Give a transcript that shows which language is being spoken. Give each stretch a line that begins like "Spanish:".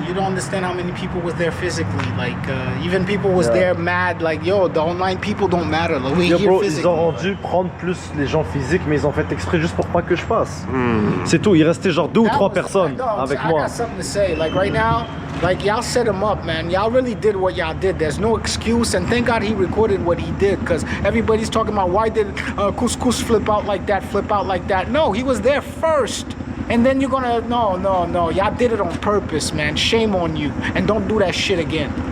English: You don't understand how many people was there physically. Like, even people was there mad. Like, yo, the online people don't matter. Like, we here bro, physically.
French: ils auront dû prendre plus les gens physiques, mais ils ont fait exprès juste pour pas que je passe. C'est tout. Il restait genre 2 ou 3 personnes avec moi.
English: I got something to say. Like, right now, like, y'all set him up, man. Y'all really did what y'all did. There's no excuse, and thank God he recorded what he did, because everybody's talking about why did Couscous flip out like that. No, he was there first. And then you're gonna, no. Y'all did it on purpose, man. Shame on you. And don't do that shit again.